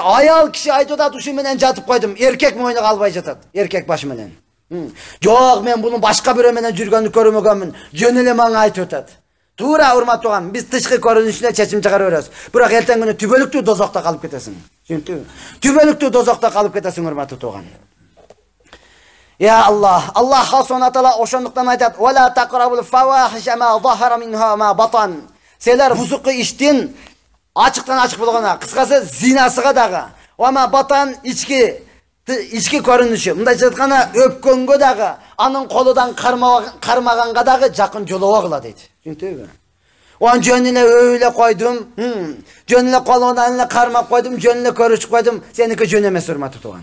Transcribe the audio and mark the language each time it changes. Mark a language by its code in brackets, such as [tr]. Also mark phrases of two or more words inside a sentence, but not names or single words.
[ky] Аял киши айтып атат, ушу менен жатып койдум. Эркек мойныга албай жатат. Эркек башы менен. Жок, мен буну башка бирөө менен жүргөндү көрмөгөнмүн. Жөн эле мага айтып атат. Туура урматтууган, биз тышкы көрүнүшүнө чечим чыгарып беребиз. Бирок эртең күнү түбөлүктүү дозокто калып кетесиң. Түшүндүңбү? Түбөлүктүү дозокто калып кетесиң, урматтуу тууган. [ar] يا الله، الله سبحانه وتعالى [ky] ошондуктан айтат: [ar] "ولا تقربوا الفواحش ما ظهر منها ما بطن." [ky] Силер бузукы иштин ачыктан ачык болгона, кыскасы зинасыга дагы, [ar] وما بطن [ky] ички көрүнүшү, мындайча айтканда өпкөнгө дагы, анын колудан кармаганга дагы жакын жолобогула дейт. Түшүндүңбү? Он жөн эле өйлө койдум, жөн эле колунан эле кармап койдум, жөн эле көрүшүп койдум, сеники жөн эмес, урматтуу тууган.